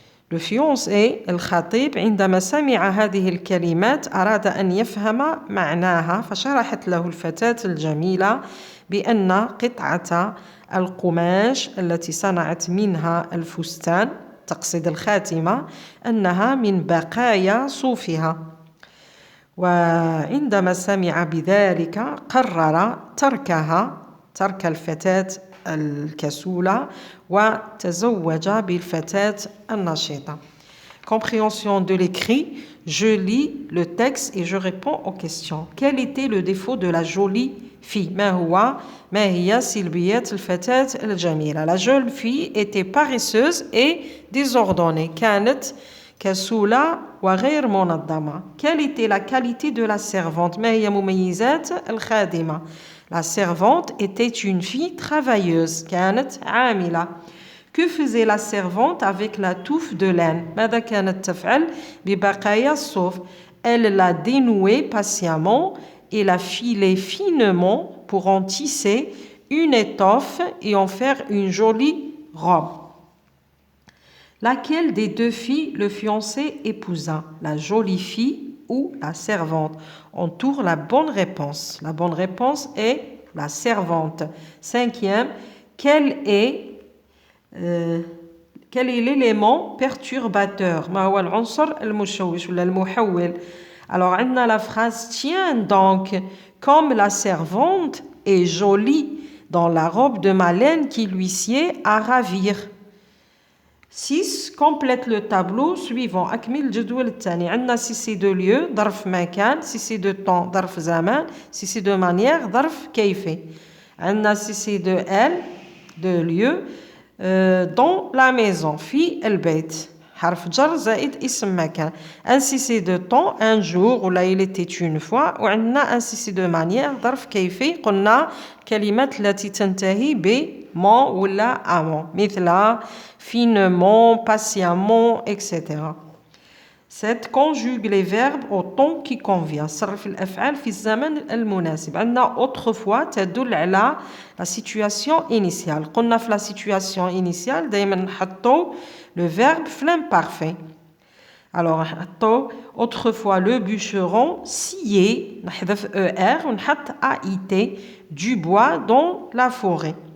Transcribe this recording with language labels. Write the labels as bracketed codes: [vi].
[fr] Le fiancé [ar] الخطيب عندما سمع هذه الكلمات أراد أن يفهم معناها، فشرحت له الفتاة الجميلة بأن قطعة القماش التي صنعت منها الفستان، تقصد الخاتمة، أنها من بقايا صوفها. وعندما سمع بذلك قرر ترك الفتاة الكسولة وتزوج بالفتاة النشيطة. [fr] Compréhension de l'écrit. Je lis le texte et je réponds aux questions. Quel était le défaut de la jolie fille? [ar] ما هي سلبيات الفتاة الجميلة? [fr] La jeune fille était paresseuse et désordonnée. [ar] كانت كسولة وغير منظمة. [fr] Quelle était la qualité de la servante? [ar] ما هي مميزات الخادمة? [fr] La servante était une fille travailleuse. [ar] كانت عاملة. [fr] Que faisait la servante avec la touffe de laine? [ar] ماذا كانت تفعل ببقايا الصوف? [fr] Elle la dénouait patiemment et la filait finement pour en tisser une étoffe et en faire une jolie robe. Laquelle des deux filles le fiancé épousa? La jolie fille ou la servante? Entoure la bonne réponse. La bonne réponse est la servante. Cinquième, quel est l'élément perturbateur? [ar] ما هو العنصر المشوش ولا المحول? [fr] Alors, on a la phrase tiens donc, comme la servante est jolie dans la robe de ma laine qui lui sied à ravir. 6. Complète le tableau suivant. [ar] أكمل الجدول الثاني. [fr] عندنا si c'est de lieu [ar] ظرف مكان، [fr] si c'est de temps [ar] ظرف زمان، [fr] si c'est de manière [ar] ظرف كيفي. [fr] عندنا si c'est de elle, de lieu, dans la maison [ar] في البيت. حرف جر زائد اسم مكان. [fr] ainsi c'est de temps un jour ولا il était une fois. وعندنا ainsi c'est de manière [ar] ظرف كيفي. قلنا كلمات التي تنتهي ب mon ولا avant مثل [fr] finement, patiemment, etc. 7. Conjugue les verbes au temps qui convient. [ar] صرف الأفعال في الزمن المناسب. [fr] عندنا autrefois [ar] تدل على [fr] la situation initiale. قلنا في la situation initiale [ar] دايما نحطو [fr] le verbe في l'imparfait. Alors نحطو autrefois le bûcheron sciait [ar] نحذف ER ونحط AIT [fr] du bois dans la forêt.